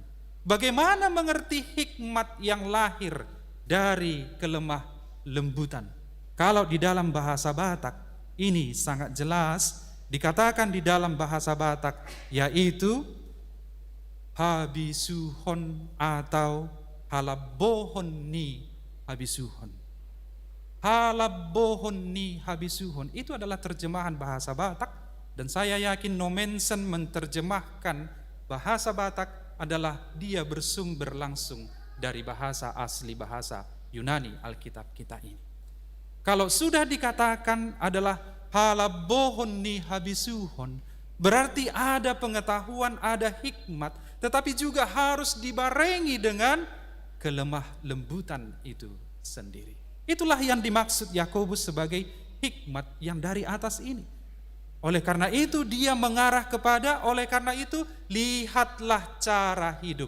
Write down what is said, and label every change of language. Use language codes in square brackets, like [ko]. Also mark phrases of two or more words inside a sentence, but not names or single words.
[id] Bagaimana mengerti hikmat yang lahir dari kelemah lembutan? Kalau di dalam bahasa Batak, ini sangat jelas dikatakan di dalam bahasa Batak, yaitu habisuhon atau [bbc] halabohon ni habisuhon. Halabohon ni habisuhon [id] itu adalah terjemahan bahasa Batak, dan saya yakin Nomensen menerjemahkan bahasa Batak adalah dia bersumber langsung dari bahasa asli bahasa Yunani Alkitab kita ini. Kalau sudah dikatakan adalah [bbc] halabohon ni habisuhon, [id] berarti ada pengetahuan, ada hikmat, tetapi juga harus dibarengi dengan kelemah lembutan itu sendiri. Itulah yang dimaksud Yakobus sebagai hikmat yang dari atas ini. Oleh karena itu dia mengarah kepada, oleh karena itu lihatlah cara hidup.